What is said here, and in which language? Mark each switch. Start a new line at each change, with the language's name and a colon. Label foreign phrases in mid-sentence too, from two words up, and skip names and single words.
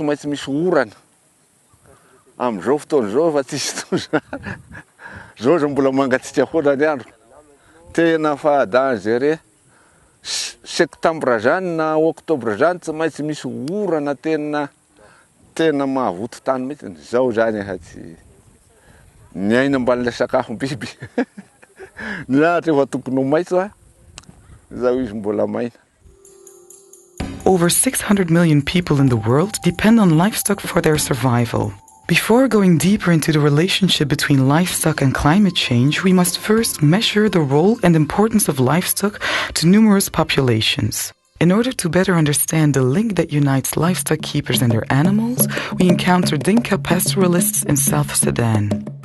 Malagasy: maintsy misy orana am'izao fotoana zao fa tsisy zao zao mbola mangatsika hola ny andro tena fa
French: dangereux septembre
Malagasy: zany na octobre zany tsy maintsy misy orana tena mahavoto tany mihitsy zao zany tsy miaina amban'ilay sakafo biby ny lahatra efa tokony ho maitso zao izy mbola maina.
English: over 600 million people in the world depend on livestock for their survival. Before going deeper into the relationship between livestock and climate change, we must first measure the role and importance of livestock to numerous populations. In order to better understand the link that unites livestock keepers and their animals, we encounter Dinka pastoralists in South Sudan.